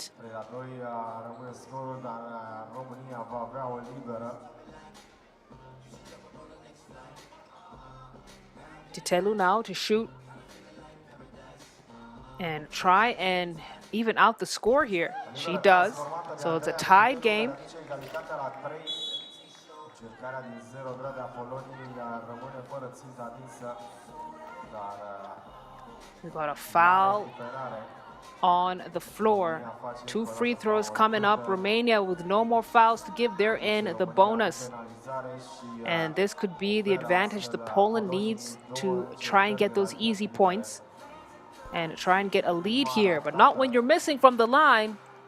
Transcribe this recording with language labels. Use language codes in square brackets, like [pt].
[ro] 3-2 rămâne scorul, dar România va avea o liberă. [en] Titelu now to shoot and try and even out the score here. She does. So it's a tied game. [ro] Egalitatea la 3. Încercarea din 0 grade a Poloniei rămâne fără țintă atinsă, dar [en] We got a foul on the floor. 2 free throws coming up. Romania with no more fouls to give. They're in the bonus. And this could be the advantage that Poland needs to try and get those easy points and try and get a lead here, but not when you're missing from the line.